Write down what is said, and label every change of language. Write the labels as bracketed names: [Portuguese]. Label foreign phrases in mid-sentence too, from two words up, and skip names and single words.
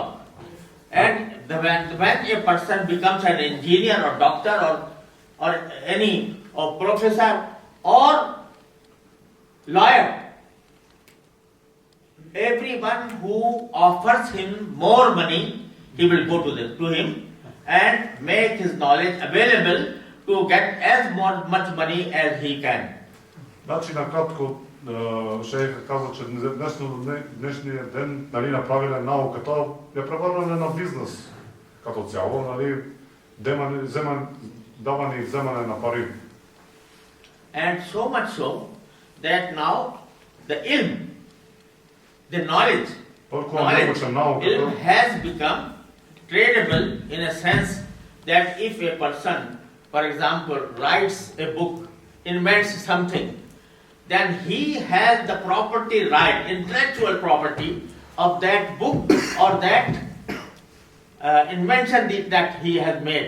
[English] And when a person becomes an engineer or doctor or any professor or lawyer, everyone who offers him more money, he will go to him and make his knowledge available to get as much money as he can. [Bulgarian] Значи, накратко, шейха каза, че днешния ден, нали, направили науката, я превърнали на бизнес като цяло, нали, даване и вземане на пари. [English] And so much so that now the ilm, the knowledge has become tradable in a sense that if a person, for example, writes a book, invents something, then he has the property right, intellectual property of that book or that invention that he has made.